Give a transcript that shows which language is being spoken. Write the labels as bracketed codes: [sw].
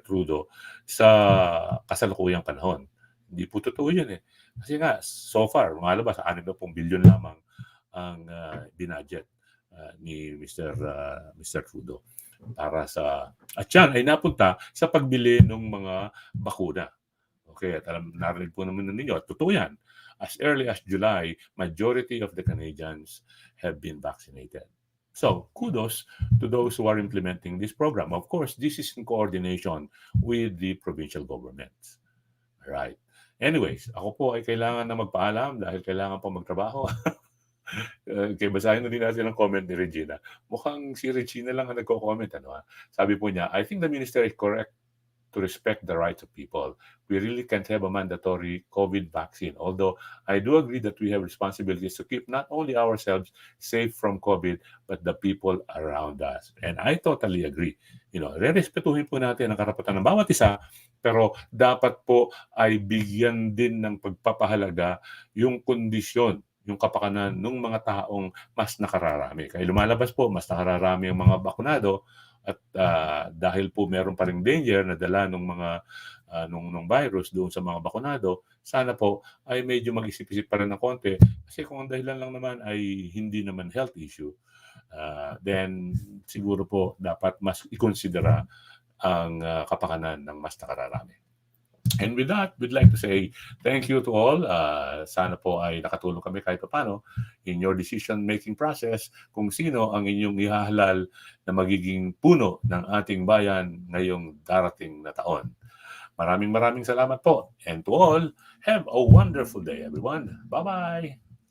[tl] Trudeau sa kasalukuyang panahon. Hindi po totoo yun Kasi nga, so far, lumalabas, 60 bilyon lamang ang binudget ni Mr. Trudeau para at yan ay napunta sa pagbili ng mga bakuna. Okay, at narinig po naman ninyo, at totoo yan. [en] As early as July, majority of the Canadians have been vaccinated. So, kudos to those who are implementing this program. Of course, this is in coordination with the provincial governments. Right. [tl] Anyways, ako po ay kailangan na magpaalam dahil kailangan po magtrabaho. Okay, basahin na din natin ang comment ni Regina. Mukhang si Regina lang ang nagko-comment. Sabi po niya, [en] I think the minister is correct to respect the rights of people. We really can't have a mandatory COVID vaccine. Although I do agree that we have responsibilities to keep not only ourselves safe from COVID, but the people around us. And I totally agree. [tl] Re-respetuhin po natin ang karapatan ng bawat isa, pero dapat po ay bigyan din ng pagpapahalaga yung kondisyon, yung kapakanan ng mga taong mas nakararami. Kaya lumalabas po, mas nakararami ang mga bakunado, at dahil po meron pa ring danger na dala ng mga nung virus doon sa mga bakunado, sana po ay medyo mag-isip-isip pa rin ng konti, kasi kung ang dahilan lang naman ay hindi naman health issue, then siguro po dapat mas ikonsidera ang kapakanan ng mas nakararami. [en] And with that, we'd like to say thank you to all. [tl] Sana po ay nakatulong kami kahit paano [en] in your decision-making process [tl] kung sino ang inyong ihahalal na magiging puno ng ating bayan ngayong darating na taon. Maraming salamat po. [en] And to all, have a wonderful day, everyone. Bye-bye!